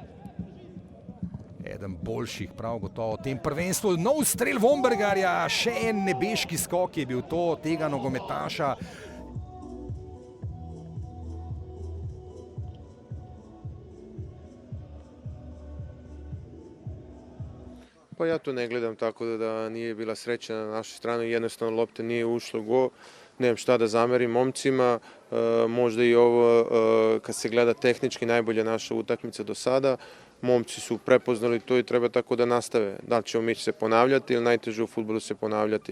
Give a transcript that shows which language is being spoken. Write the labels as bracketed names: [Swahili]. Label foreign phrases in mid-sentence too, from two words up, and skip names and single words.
[Slovenian] Eden boljših prav gotovo v tem prvenstvu. Nov strel Vombergarja, še en nebeški skok je bil to tega nogometaša. [Serbian] Pa ja to ne gledam tako da nije bila sreća na našoj strani, jednostavno lopta nije ušla u gol. Nemam šta da zamerim momcima, možda i ovo kad se gleda tehnički najbolja naša utakmica do sada. Momci su prepoznali to i treba tako da nastave. Da li ćemo mi se ponavljati ili najteže u fudbalu se ponavljati.